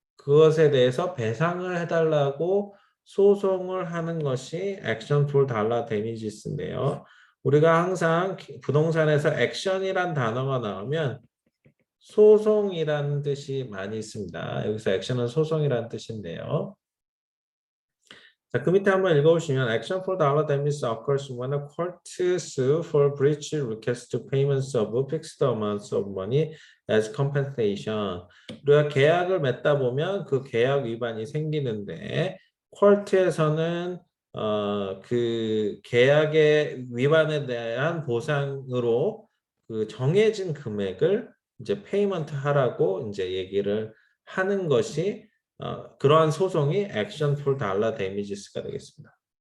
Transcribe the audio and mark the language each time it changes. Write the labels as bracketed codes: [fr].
[ko] 그것에 대해서 배상을 해달라고 소송을 하는 것이 action for dollar damages인데요. 우리가 항상 부동산에서 액션이란 단어가 나오면 소송이라는 뜻이 많이 있습니다. 여기서 액션은 소송이라는 뜻인데요. 자, 그 밑에 한번 읽어보시면 [en] Action for dollar damage occurs when a court sue for breach requests payments of fixed amounts of money as compensation. [ko] 우리가 계약을 맺다 보면 그 계약 위반이 생기는데 콜트에서는 그 계약의 위반에 대한 보상으로 그 정해진 금액을 이제 페이먼트 하라고 이제 얘기를 하는 것이 그러한 소송이 액션 폴 달러 데미지스가 되겠습니다.